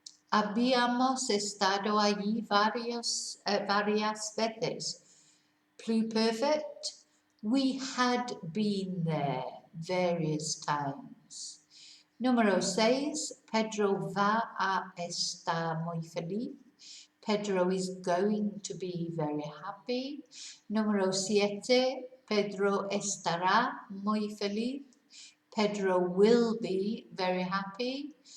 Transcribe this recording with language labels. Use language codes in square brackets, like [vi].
[es] Habíamos estado allí varias veces. [en] Pluperfect. We had been there various times. [es] Número 6. Pedro va a estar muy feliz. [en] Pedro is going to be very happy. [es] Número 7. Pedro estará muy feliz. [en] Pedro will be very happy.